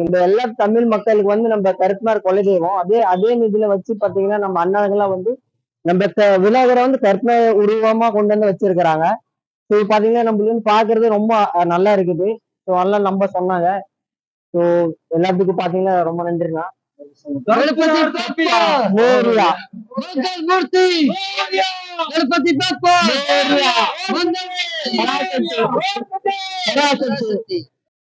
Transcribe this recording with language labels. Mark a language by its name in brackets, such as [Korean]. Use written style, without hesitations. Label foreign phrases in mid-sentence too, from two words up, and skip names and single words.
[Tamil] இந்த எல்லா தமிழ் மக்களுக்கு வந்து நம்ம கருப்பனார் குலதெய்வம். அதே இதுல வச்சு பாத்தீங்கன்னா நம்ம அண்ணாங்கெல்லாம் வந்து நம்ம விநாயகரை வந்து கருப்பனார் உருவமா கொண்டு வந்து வச்சிருக்கிறாங்க. ஸோ பாத்தீங்கன்னா நம்மளுக்கு வந்து பாக்குறது ரொம்ப நல்லா இருக்குது. ஸோ அதெல்லாம் நம்ம சொன்னாங்க. ஸோ எல்லாத்துக்கும் பாத்தீங்கன்னா ரொம்ப நன்றிண்ணா. [Marathi] गणपति बप्पा மோரியா. मंगल मूर्ति गणपति बप्पा மோரியா. [Sanskrit] वंदे பராசக்தி. सरस्वती